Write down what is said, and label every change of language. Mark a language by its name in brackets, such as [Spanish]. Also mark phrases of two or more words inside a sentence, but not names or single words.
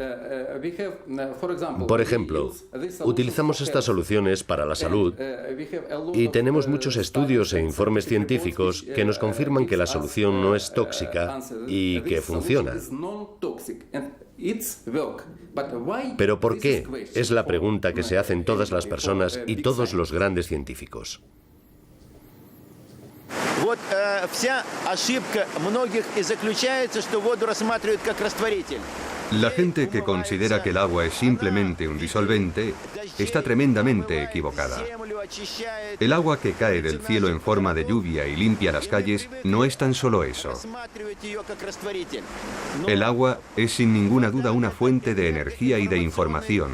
[Spanish] Por ejemplo, utilizamos estas soluciones para la salud y tenemos muchos estudios e informes científicos que nos confirman que la solución no es tóxica y que funciona. ¿Pero por qué? Es la pregunta que se hacen todas las personas y todos los grandes científicos. [Russian] Вот вся ошибка многих и заключается, что воду рассматривают как растворитель. [Spanish] La gente que considera que el agua es simplemente un disolvente está tremendamente equivocada. El agua que cae del cielo en forma de lluvia y limpia las calles no es tan solo eso. El agua es sin ninguna duda una fuente de energía y de información.